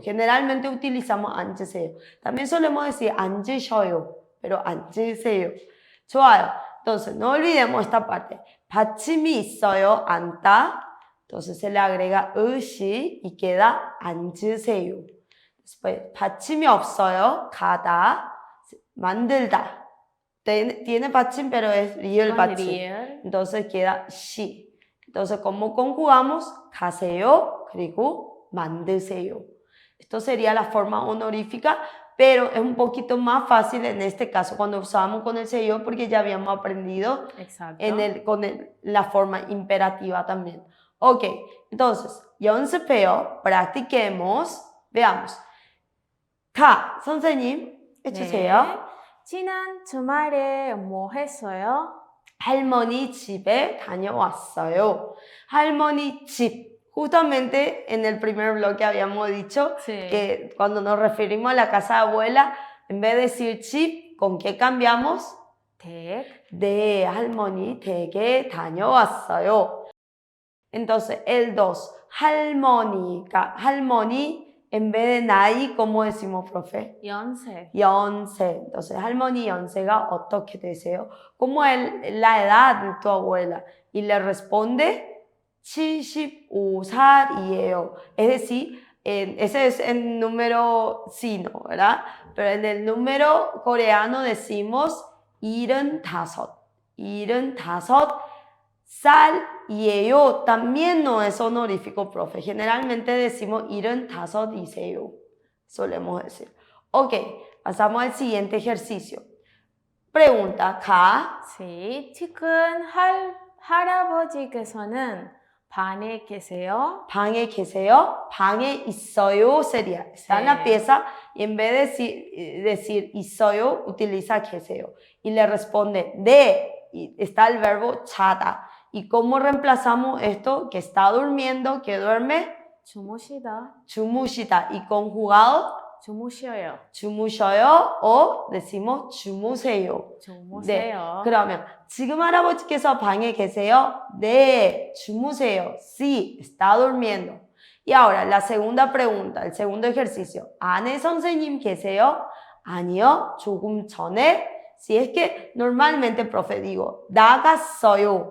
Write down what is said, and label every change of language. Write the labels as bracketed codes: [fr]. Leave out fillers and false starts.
[es] Generalmente utilizamos 앉으세요. También solemos decir 앉으셔요, pero 앉으세요. [ko] 좋아요. [es] Entonces no olvidemos esta parte. [ko] 받침이 있어요, 앉다. [es] Entonces se le agrega 으시 y queda 앉으세요. [ko] Después, 받침이 없어요. 가다, 만들다. [es] Tiene 받침, pero es 리을 받침. Entonces queda 시. Entonces, ¿cómo conjugamos? [ko] 가세요, 그리고 만드세요. [es] Esto sería la forma honorífica, pero es un poquito más fácil en este caso cuando usamos con el seyo porque ya habíamos aprendido con la forma imperativa también. Ok, entonces, [ko] 연습해요. [es] practiquemos. Veamos. [ko] 가, 선생님, 해주세요. 네. 지난 주말에 뭐 했어요? 할머니 집에 다녀왔어요. 할머니 집. [es] Justamente en el primer bloque habíamos dicho Sí. que cuando nos referimos a la casa de abuela, en vez de decir 집, ¿con qué cambiamos? [ko] 댁. 네, 할머니 댁에 다녀왔어요. [es] Entonces, el 2, 할머니, en vez de 나이, ¿cómo decimos, profe? [ko] 연세. 연세. Entonces, 할머니 연세가 어떻게 되세요? [es] ¿Cómo es la edad de tu abuela? Y le responde 75살이에요. Es decir, ese es el número sino, ¿verdad? Pero en el número coreano decimos 75. [ko] 75살이에요. [es] También no es honorífico, profe. Generalmente decimos 75이세요. Solemos decir. Ok, pasamos al siguiente ejercicio. Pregunta, 가. Sí. [ko] 지금 할아버지께서는 방에 계세요? 방에 계세요? 방에 있어요 sería. [es] Está en la Sí. pieza y en vez de decir 있어요, utiliza 계세요. Y le responde 네. Y está el verbo 자다. ¿Y cómo reemplazamos esto? Que está durmiendo, que duerme, [ko] 주무시다. [es] 주무시다. Y conjugado, [ko] 주무셔요. [es] 주무셔요 o decimos 주무세요. [ko] 주무세요. 그러면 지금 할아버지께서 방에 계세요? 네, 주무세요. [es] Sí, está durmiendo. Y ahora la segunda pregunta, el segundo ejercicio. [ko] 안에 선생님 계세요? 아니요, 조금 전에. [es] Si es que normalmente, profe, digo, 나갔어요,